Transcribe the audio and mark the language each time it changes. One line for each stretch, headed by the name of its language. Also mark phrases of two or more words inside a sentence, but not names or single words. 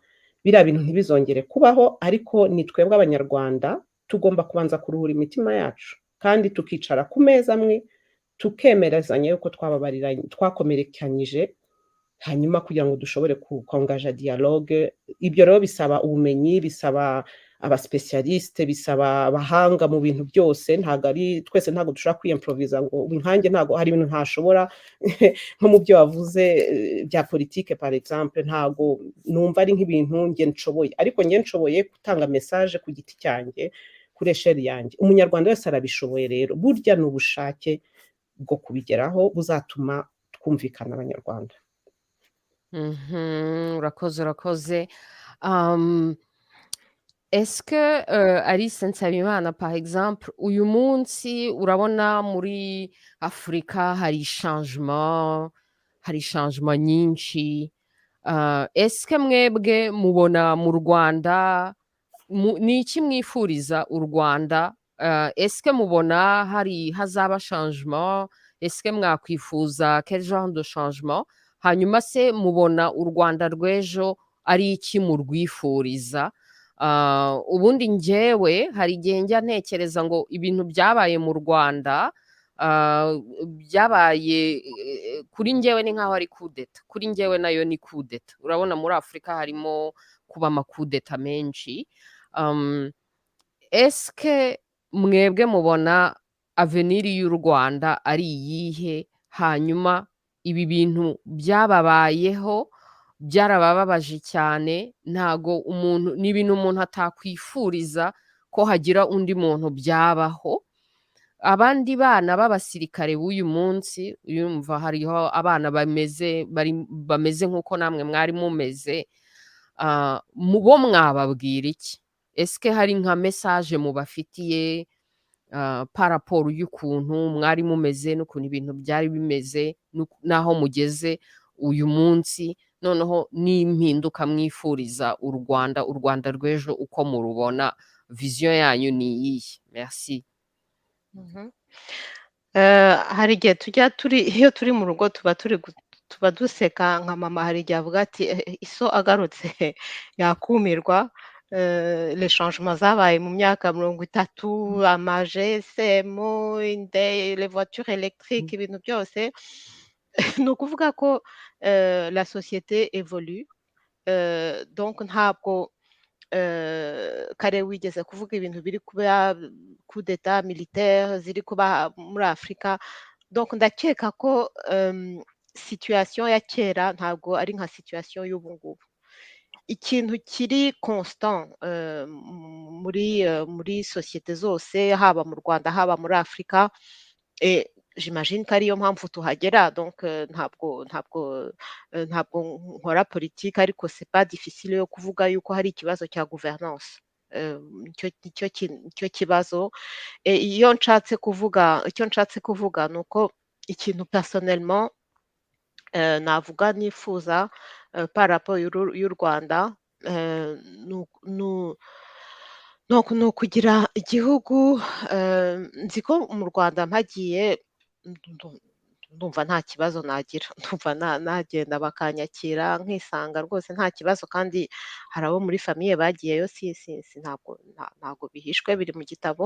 Kinyarwanda: Biriya bintu ntibizongere kubaho, ariko ni twebwe abanyarwanda tugomba kubanza kuruhura imitima yacu kandi tukicara ku meza amwe tukemerezanya yuko twakomerekanyije, hanyuma kugira ngo dushobore kongaja dialogue. Ibyo rero bisaba ubumenyi, bisaba abaspecialiste, bisaba abahanga mu bintu byose. Twese ntago dushobora kwiyimproviza ngo inkange, ntago hari ibintu ntashobora nko mu byo wavuze bya politique
French: par exemple,
Kinyarwanda: ntago numva ari nk'ibintu nge nshoboye, ariko nge nshoboye gutanga message ku giti cyanjye kuri esheri yanjye. Umunyarwanda wese arabishoboye, rero burya ni ubushake bwo kubigeraho buzatuma twumvikana abanyarwanda. Urakoze.
French: Est-ce que
Kinyarwanda: Alice Nsabimana
French: par exemple
Kinyarwanda: uyu munsi urabona muri Afrika hari changement nyinshi,
French: est-ce que
Kinyarwanda: mwebwe mubona mu Rwanda ni iki mwifuriza u Rwanda?
French: Est-ce que
Kinyarwanda: mubona hazaba changement?
French: Est-ce que mwakwifuza quel genre de changement?
Kinyarwanda: Hanyuma se mubona u Rwanda rw'ejo ari iki murwifuriza? Ubundi njyewe hari igihe njya ntekereza ngo ibintu byabaye mu Rwanda byabaye kuri njyewe ni nk'aho ari kudeta, kuri njyewe nayo ni kudeta. Urabona muri Afrika harimo kuba amakudeta menshi.
French: Est-ce que
Kinyarwanda: mwebwe mubona avenir y'u Rwanda ari iyihe? Hanyuma ibi bintu byababayeho byarabababaje cyane, ntago ni ibintu umuntu atakwifuriza ko hagira undi muntu byabaho. Abandi bana b'abasirikare b'uyu munsi yumva hariho abana bameze nk'uko namwe mwari mumeze, bo mwababwira iki?
French: Est-ce que
Kinyarwanda: hari nka message mubafitiye
French: par rapport
Kinyarwanda: y'ukuntu mwari mumeze n'ukuntu ibintu byari bimeze n'aho mugeze uyu munsi, noneho n'impinduka mwifuriza u Rwanda rw'ejo uko murubona, vision yanyu ni iyihe? Merci. Hari igihe iyo turi mu rugo tuba duseka, nka mama hari igihe avuga ati iso agarutse yakumirwa.
French: Les changements
Kinyarwanda: zabaye mu myaka 30, ama-GSM,
French: les voitures électriques,
Kinyarwanda: ibintu byose. Ni ukuvuga ko
French: la société évolue,
Kinyarwanda: donc ntabwo kare wigeze kuvuga ibintu biri kuba
French: coup d'état militaire
Kinyarwanda: ziri kuba muri Afrika, donc ndakeka ko situation ya kera ntabwo ari nka situation y'ubu ngubu. Ikintu kiri constant muri société zose, haba mu Rwanda haba muri Afrika, j'imagine ko ariyo mpamvu tuhagera. Donc ntabwo nkora politique, ariko
French: c'est pas difficile
Kinyarwanda: yo kuvuga yuko hari ikibazo cya gouvernance. Nicyo kibazo. Icyo nshatse kuvuga ni uko ikintu personnellement navuga nifuza
French: par rapport
Kinyarwanda: y'u Rwanda ni ukugira igihugu. Nzi ko mu Rwanda mpagiye ndumva nta kibazo nagira, ndumva nagenda bakanyakira nkisanga rwose nta kibazo, kandi hari abo muri famiye bagiyeyo, ntabwo bihishwe, biri mu gitabo.